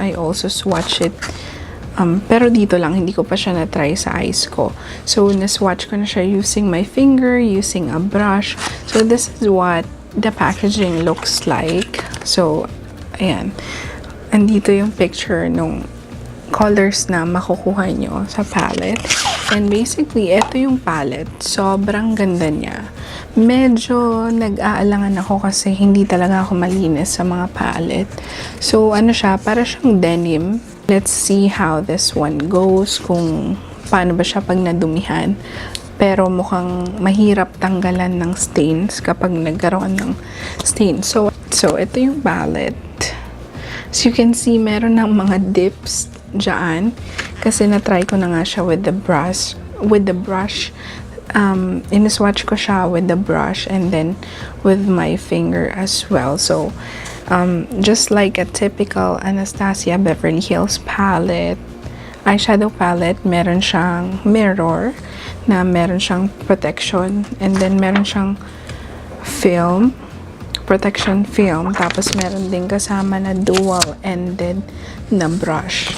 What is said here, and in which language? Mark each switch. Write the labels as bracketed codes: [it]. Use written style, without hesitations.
[en] I also swatch it [tl] pero dito lang, hindi ko pa siya na-try sa eyes ko. So na-swatch ko na siya using my finger, using a brush. [en] So this is what the packaging looks like. [tl] So ayan, andito yung picture nung colors na makukuha nyo sa palette. And basically, ito yung palette. Sobrang ganda niya. Medyo nag-aalangan ako kasi hindi talaga ako malinis sa mga palette. So, ano siya? Para siyang denim. [en] Let's see how this one goes. [tl] Kung paano ba siya pag nadumihan. Pero mukhang mahirap tanggalan ng stains kapag nagkaroon ng stains. So ito yung palette. [en] As you can see, [tl] meron ng mga dips dyan. Kasi na-try ko na nga siya with the brush. In-swatch ko siya with the brush and then with my finger as well. So, just like a typical Anastasia Beverly Hills palette, eyeshadow palette, meron siyang mirror na meron siyang protection and then meron siyang film, protection film, tapos meron din kasama na dual-ended na brush.